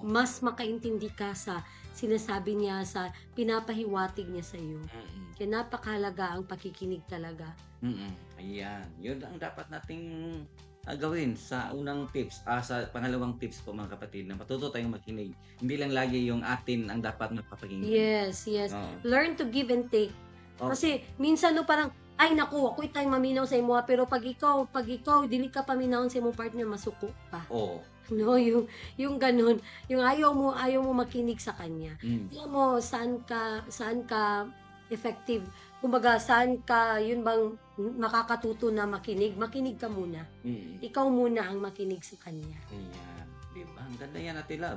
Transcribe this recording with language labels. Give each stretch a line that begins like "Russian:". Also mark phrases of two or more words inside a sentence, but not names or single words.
Filipino: Mas makaintindi ka sa sinasabi niya, sa pinapahiwatig niya sa iyo. Kaya napakahalaga ang pakikinig talaga. Ayan. Yun ang dapat nating gawin sa unang tips, sa pangalawang tips po mga kapatid, na matuto tayong makinig. Hindi lang lagi yung atin ang dapat magpapakinggan.
English: Yes. Learn to give and take. Oh.
Filipino: Kasi minsan no parang, ay naku,
Cebuano: ako'y tayong maminaw sa imo, pero pag ikaw, dili ka paminawon sa imong partner, masuko pa.
Filipino: Oo. No, yung ganun, yung ayaw mo makinig sa kanya. Alam mo, saan ka effective. Kumbaga, saan ka, yun bang makakatuto na makinig ka muna. Ikaw muna ang makinig sa kanya. Ayan. Diba? Ang ganda yan, Ate Love.